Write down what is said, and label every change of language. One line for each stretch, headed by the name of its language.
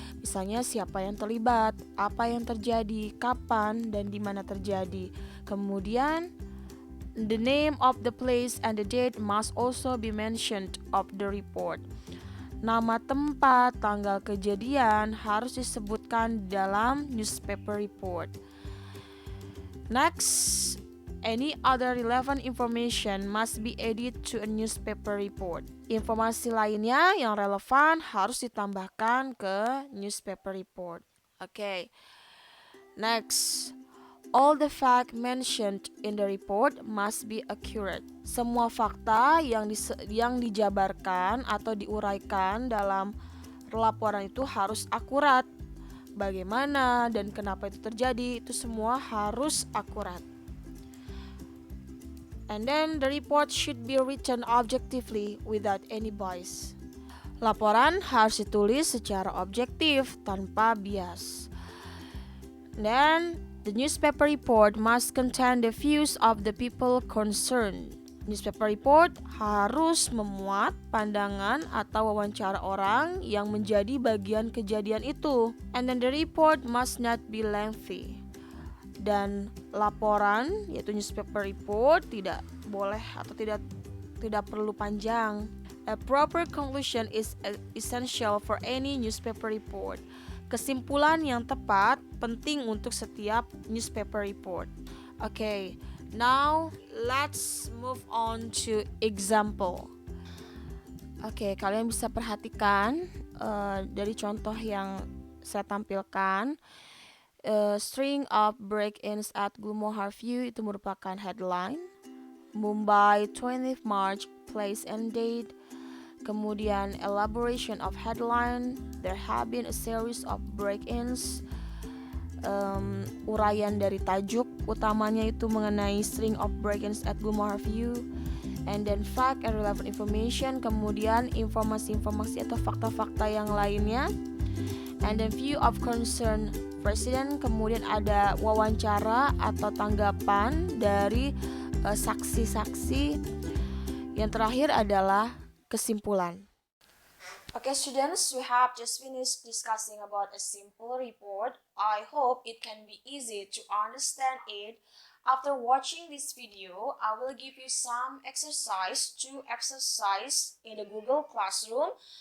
Indonesian: Misalnya siapa yang terlibat, apa yang terjadi, kapan, dan di mana terjadi.
English: Kemudian the name of the place and the date must also be mentioned of the report.
Indonesian: Nama tempat, tanggal kejadian harus disebutkan dalam newspaper report.
English: Next, any other relevant information must be added to a newspaper report.
Indonesian: Informasi lainnya yang relevan harus ditambahkan ke newspaper report.
English: Okay. Next, all the facts mentioned in the report must be accurate.
Indonesian: Semua fakta yang dijabarkan atau diuraikan dalam laporan itu harus akurat. Bagaimana dan kenapa itu terjadi, itu semua harus akurat.
English: And then the report should be written objectively without any bias.
Indonesian: Laporan harus ditulis secara objektif tanpa bias.
English: Then the newspaper report must contain the views of the people concerned.
Indonesian: Newspaper report harus memuat pandangan atau wawancara orang yang menjadi bagian kejadian itu.
English: And then the report must not be lengthy.
Indonesian: Dan laporan yaitu newspaper report tidak boleh atau tidak perlu panjang.
English: A proper conclusion is essential for any newspaper report.
Indonesian: Kesimpulan yang tepat penting untuk setiap newspaper report.
English: Okay, now let's move on to example.
Indonesian: Okay, kalian bisa perhatikan dari contoh yang saya tampilkan.
English: String of break-ins at Gulmohar View
Indonesian: itu merupakan
English: headline. Mumbai 20th March place and date. Kemudian elaboration of headline. There have been a series of break-ins.
Indonesian: Uraian dari tajuk utamanya itu mengenai
English: string of break-ins at Gulmohar View. And then fact and relevant information.
Indonesian: Kemudian informasi-informasi atau fakta-fakta yang lainnya.
English: And then view of concern presiden.
Indonesian: Kemudian ada wawancara atau tanggapan dari saksi-saksi. Yang terakhir adalah kesimpulan.
English: Okay, students, we have just finished discussing about a simple report. I hope it can be easy to understand it. After watching this video, I will give you some exercise to exercise in the Google Classroom.